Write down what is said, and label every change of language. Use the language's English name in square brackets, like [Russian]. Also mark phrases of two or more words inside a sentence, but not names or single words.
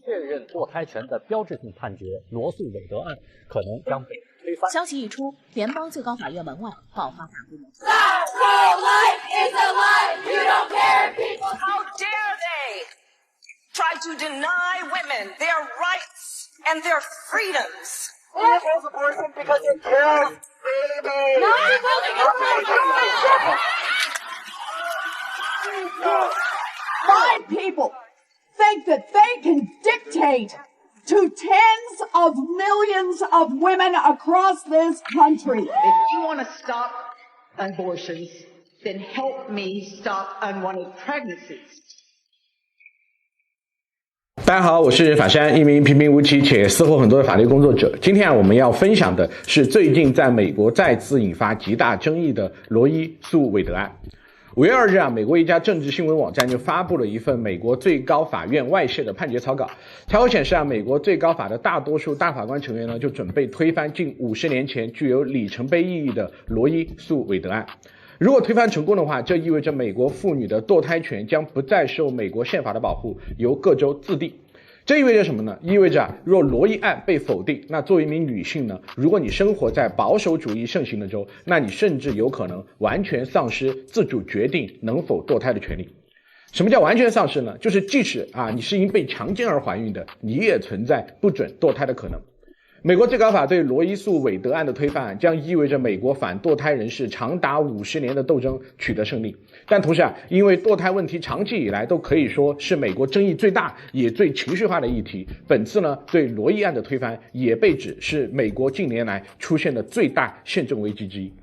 [Chinese] 認墮胎權的標誌性判決羅訴韋德案可能將被推翻。消息一出，聯邦最高法院門外爆發大規模。 [English] Stop pro-life is a lie. You don't care, people. How dare they try to deny women their rights and their freedoms? You oppose abortion because it kills babies. No, you're building a Five people think that they can dictate to tens of millions of women across this country. If you want to stop abortions, then help me stop unwanted pregnancies. [Chinese] 大家好，我是法山，一名平平无奇且私货很多的法律工作者。今天我们要分享的是最近在美国再次引发极大争议的罗伊诉韦德案。5月2日美國一家政治新聞網站就發布了一份美國最高法院外洩的判決草稿。草稿顯示美國最高法的大多數大法官成員就準備推翻近50年前具有里程碑意義的羅伊訴韋德案。如果推翻成功的話，這意味着美國婦女的墮胎權將不再受美國憲法的保護，由各州自定。這意味着什麼呢？意味着若羅伊案被否定，那作為一名女性呢，如果你生活在保守主義盛行的州，那你甚至有可能完全喪失自主決定能否墮胎的權利。什麼叫完全喪失呢？就是即使你是因被強姦而懷孕的，你也存在不准墮胎的可能。美國最高法對羅伊訴韋德案的推翻將意味着美國反墮胎人士長達50年的鬥爭取得勝利。但同時因為墮胎問題長期以來都可以說是美國爭議最大也最情緒化的議題，本次呢對羅伊案的推翻也被指是美國近年來出現的最大憲政危機之一。